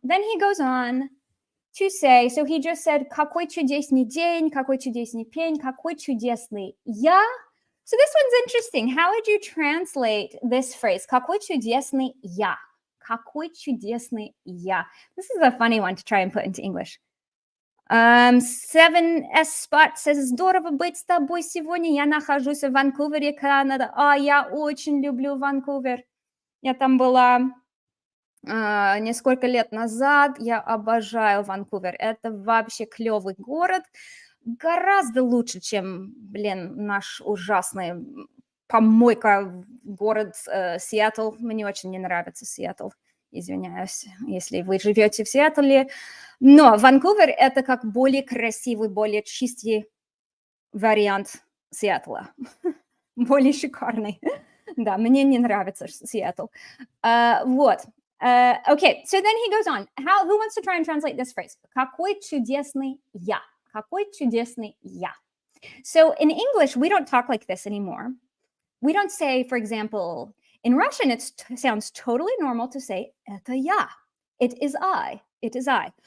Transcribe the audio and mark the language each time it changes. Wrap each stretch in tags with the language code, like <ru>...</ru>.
<en>Then he goes on to say, so he just said,</en> <ru>какой чудесный день, какой чудесный пень, какой чудесный я.</ru> <en>So this one's interesting. How would you translate this phrase?</en> <ru>Какой чудесный я. Какой чудесный я.</ru> <en>This is a funny one to try and put into English. 7S Spot says,</en> <ru>здорово быть с тобой сегодня. Я нахожусь в Ванкувере, Канада. Я очень люблю Ванкувер. Я там была несколько лет назад. Я обожаю Ванкувер. Это вообще клевый город. Гораздо лучше, чем, наш ужасный помойка город Сиэтл. Мне очень не нравится Сиэтл. Извиняюсь, если вы живете в Сиэтле. Но Ванкувер – это как более красивый, более чистый вариант Сиэтла. Более шикарный. Да, мне не нравится Seattle.</ru> <en>Okay, so then he goes on. Who wants to try and translate this phrase?</en> <ru>Какой чудесный я. Какой чудесный я.</ru> <en>So in English, we don't talk like this anymore. We don't say, for example, in Russian, it sounds totally normal to say,</en> <ru>это я.</ru> <en>It is I. It is I.</en>